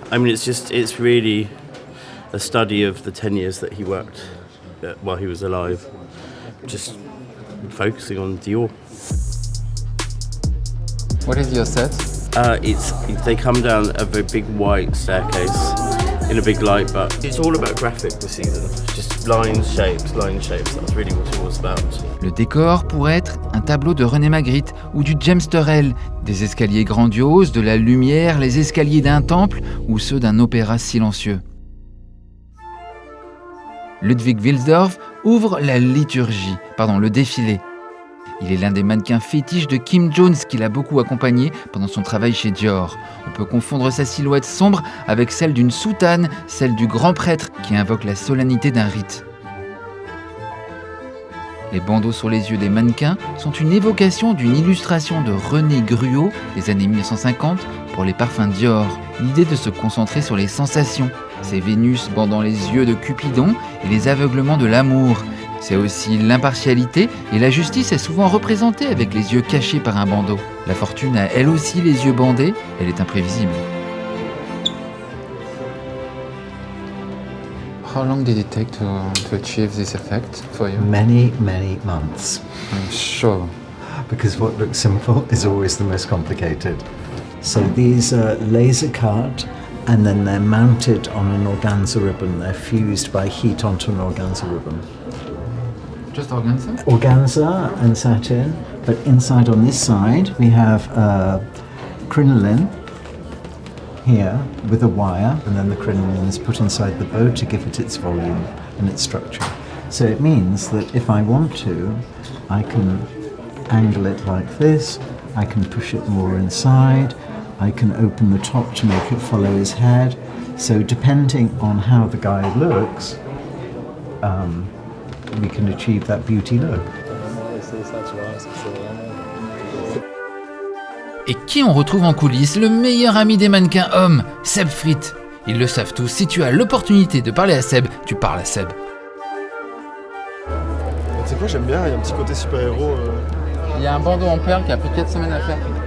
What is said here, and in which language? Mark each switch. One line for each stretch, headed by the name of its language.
English: I mean, it's really a study of the 10 years that he worked while he was alive, just focusing on Dior. What is your set? They come down a very big white staircase in a big light, but it's all about graphic this season. Just lines, shapes. That's really what it was about.
French: Le décor pourrait être un tableau de René Magritte ou du James Turrell, des escaliers grandioses, de la lumière, les escaliers d'un temple ou ceux d'un opéra silencieux. Ludwig Wilsdorf ouvre le défilé. Il est l'un des mannequins fétiches de Kim Jones qui l'a beaucoup accompagné pendant son travail chez Dior. On peut confondre sa silhouette sombre avec celle d'une soutane, celle du grand prêtre qui invoque la solennité d'un rite. Les bandeaux sur les yeux des mannequins sont une évocation d'une illustration de René Gruau des années 1950 pour les parfums Dior. L'idée de se concentrer sur les sensations, ces Vénus bandant les yeux de Cupidon et les aveuglements de l'amour. C'est aussi l'impartialité et la justice est souvent représentée avec les yeux cachés par un bandeau. La fortune a elle aussi les yeux bandés, elle est imprévisible.
English: How long did it take to achieve this effect for you? Many months. I'm sure. Because what looks simple is always the most complicated. So these are laser cut and then they're mounted on an organza ribbon. They're fused by heat onto an organza ribbon. Just organza? Organza and satin, but inside on this side we have crinoline here with a wire, and then the crinoline is put inside the bow to give it its volume and its structure. So it means that if I want to, I can angle it like this, I can push it more inside, I can open the top to make it follow his head. So depending on how the guy looks, we can achieve that beauty look.
French: c'est ça, tu vois. C'est vraiment... Et qui on retrouve en coulisses? Le meilleur ami des mannequins hommes, Seb Frites. Ils le savent tous, si tu as l'opportunité de parler à Seb, tu parles à Seb. Tu sais quoi, j'aime bien, il y a un petit côté super-héros. Il y a un bandeau en perles qui a pris 4 semaines à faire.